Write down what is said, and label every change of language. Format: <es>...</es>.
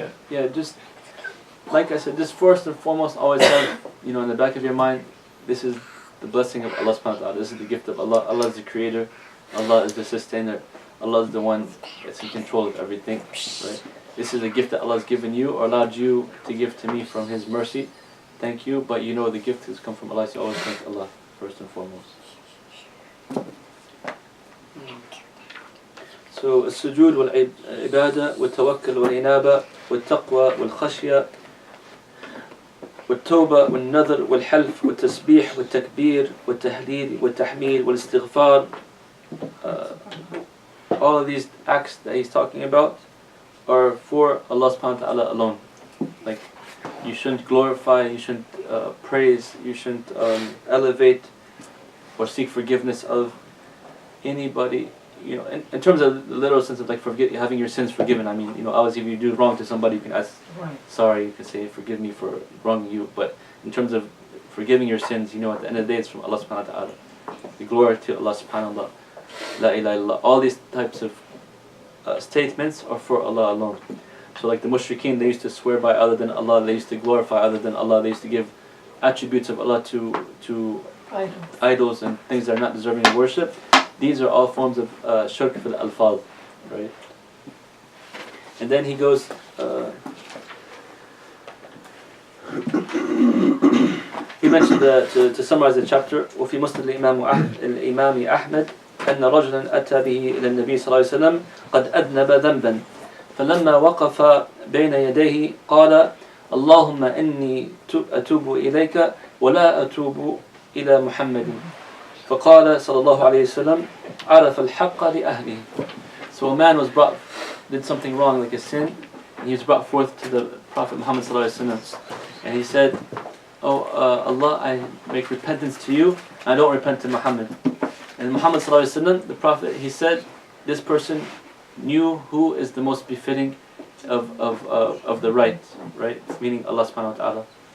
<en>Yeah, just like I said, just first and foremost, always have in the back of your mind, this is the blessing of Allah subhanahu wa ta'ala. This is the gift of Allah. Allah is the creator. Allah is the sustainer. Allah is the one that's in control of everything. Right? This is a gift that Allah has given you or allowed you to give to me from His mercy. Thank you, but the gift has come from Allah, so always thank Allah first and foremost.</en> <ar>So, السجود والعبادة والتوكل والإنابة والتقوى والخشية والتوبة والنذر والحلف والتسبيح والتكبير والتهليل والتحميد والاستغفار.</ar> <en>All of these acts that he's talking about are for Allah subhanahu wa ta'ala alone. Like, you shouldn't glorify, you shouldn't praise, you shouldn't elevate or seek forgiveness of anybody. In terms of the literal sense of like having your sins forgiven. I mean, obviously if you do wrong to somebody, you can ask sorry, you can say forgive me for wronging you. But in terms of forgiving your sins, at the end of the day, it's from Allah subhanahu wa ta'ala. The glory to Allah subhanahu wa ta'ala.</en> <ar>La ilaha illallah.</ar> <en>All these types of statements are for Allah alone. So like the mushrikeen, they used to swear by other than Allah, they used to glorify other than Allah, they used to give attributes of Allah to idols and things that are not deserving of worship. These are all forms of shirk fil alfaz, right? And then he goes, he mentioned to summarize the chapter,</en> <ar>وفي مسند الإمام أحمد أن رجلا أتى به إلى النبي صلى الله عليه وسلم قد أذنب ذنبا فلما وقف بين يديه قال اللهم إني أتوب إليك ولا أتوب إلى محمد فقال صلى الله عليه وسلم عرف الحق لأهله.</ar> <en>So a man did something wrong, like a sin, and he was brought forth to the Prophet Muhammad</en> <ar>صلى الله عليه وسلم,</ar> <en>and he said, "Oh Allah, I make repentance to you, and I don't repent to Muhammad." And Muhammad</en> <ar>صلى الله عليه وسلم,</ar> <en>the Prophet, he said, this person knew who is the most befitting of the right, meaning Allah subhanahu wa ta'ala.</en>